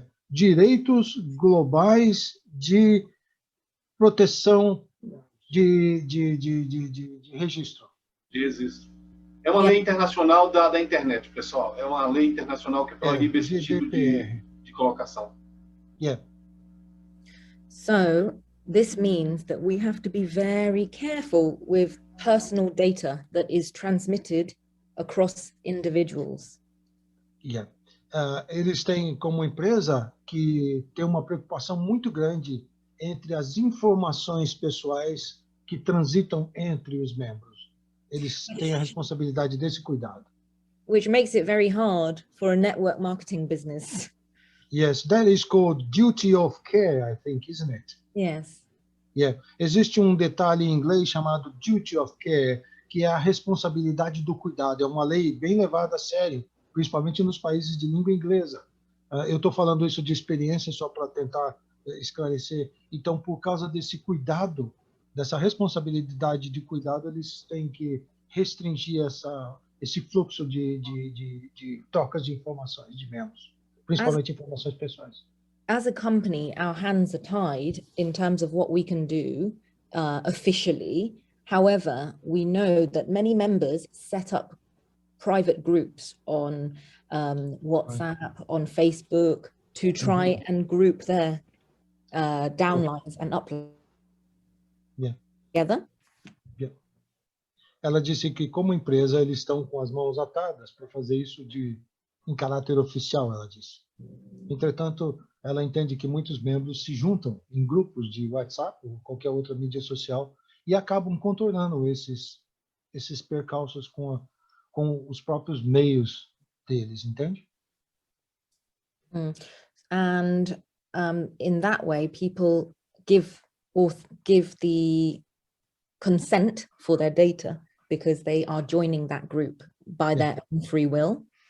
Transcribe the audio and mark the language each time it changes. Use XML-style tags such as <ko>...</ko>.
<pt>Direitos Globais de Proteção de Registro. De registro. É uma lei internacional da internet, pessoal. É uma lei internacional que proíbe esse tipo de colocação.</pt> <en>Yeah. So this means that we have to be very careful with personal data that is transmitted across individuals. Yeah.</en> <pt>Eles têm como empresa que tem uma preocupação muito grande entre as informações pessoais que transitam entre os membros. Eles têm a responsabilidade desse cuidado.</pt> <en>Which makes it very hard for a network marketing business. Yes, that is called duty of care, I think, isn't it? Yes. Yeah.</en> <pt>Existe um detalhe em inglês chamado duty of care, que é a responsabilidade do cuidado. É uma lei bem levada a sério, principalmente nos países de língua inglesa. Eu estou falando isso de experiência só para tentar esclarecer. Então, por causa desse cuidado, dessa responsabilidade de cuidado, eles têm que restringir esse fluxo de trocas de informações de membros, principalmente informações pessoais.</pt> <en>As a company, our hands are tied in terms of what we can do officially. However, we know that many members set up private groups on WhatsApp, on Facebook, to try and group their downlines and uplines together. Yeah.</en> <pt>Ela disse que, como empresa, eles estão com as mãos atadas para fazer isso em caráter oficial, ela disse. Entretanto, ela entende que muitos membros se juntam em grupos de WhatsApp ou qualquer outra mídia social e acabam contornando esses percalços com os próprios meios deles, entende?</pt> <en>And in that way, people give the consent for their data because they are joining that group by their own free will.</en>